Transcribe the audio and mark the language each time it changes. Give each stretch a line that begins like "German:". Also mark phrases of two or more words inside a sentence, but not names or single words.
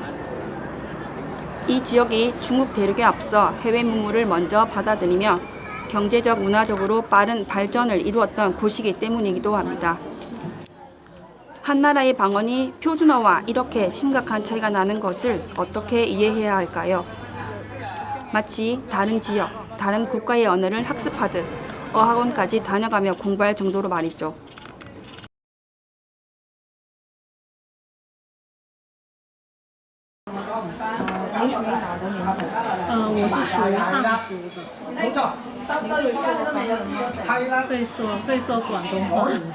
Korean: 이 지역이 중국 대륙에 앞서 해외 문물을 먼저 받아들이며 경제적, 문화적으로 빠른 발전을 이루었던 곳이기 때문이기도 합니다. 한 나라의 방언이 표준어와 이렇게 심각한 차이가 나는 것을 어떻게 이해해야 할까요? 마치 다른 지역, 다른 국가의 언어를 학습하듯 어학원까지 다녀가며 공부할 정도로 말이죠.
Chinese: 你属于哪个民族？我是属于汉族的，会说广东话。